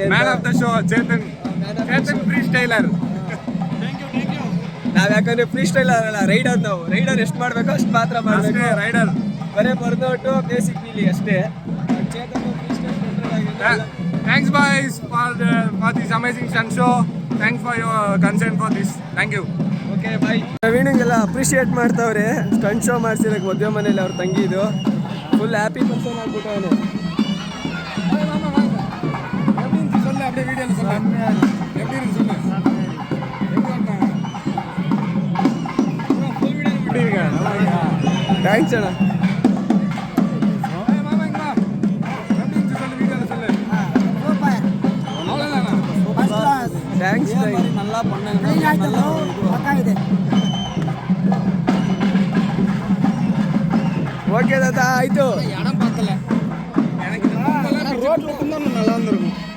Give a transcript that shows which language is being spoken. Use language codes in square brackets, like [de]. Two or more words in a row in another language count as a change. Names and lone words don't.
[en] man of the show Chetan free styler. [kn] ನಾವ್ ಯಾಕಂದ್ರೆ [en] free style [kn] ಅಲ್ಲ, ರೈಡರ್. ನಾವು ರೈಡರ್ ಎಷ್ಟು ಮಾಡ್ಬೇಕೋ ಅಷ್ಟು ಮಾತ್ರ ಮಾಡ್ಬೇಕು. ರೈಡರ್ ಬರೇ ಬರ್ದೋಟು ಬೇಸಿಕ್ ಫೀಲಿ ಅಷ್ಟೇ. [en] thanks boys for this amazing stunt show. thanks for your concern for this. thank you. ok bye. [kn] ಪ್ರವೀಣಿಗೆಲ್ಲ ಅಪ್ರಿಷಿಯೇಟ್ ಮಾಡ್ತಾವ್ರೆ [en] stunt show [kn] ಮಾಡ್ಸಿರಕ್ಕೆ. ಮದುವೆ ಮನೇಲಿ ಅವ್ರ ತಂಗಿದು [en] full happy person [kn] ಆಗ್ಬಿಟ್ಟು ಅವನು. [ta] அப்படியே வீடியோல சொல்ல எப்படி இருக்கு சொல்லு. [kn] ಥ್ಯಾಂಕ್ಸ್ ಅಣ್ಣ. [ta] ಥ್ಯಾಂಕ್ಸ್ ஓகே தாத்தா ஆயிட்டு இடம் பார்த்தல ரோட்ல இருந்தா நல்லா இருந்திருக்கும்.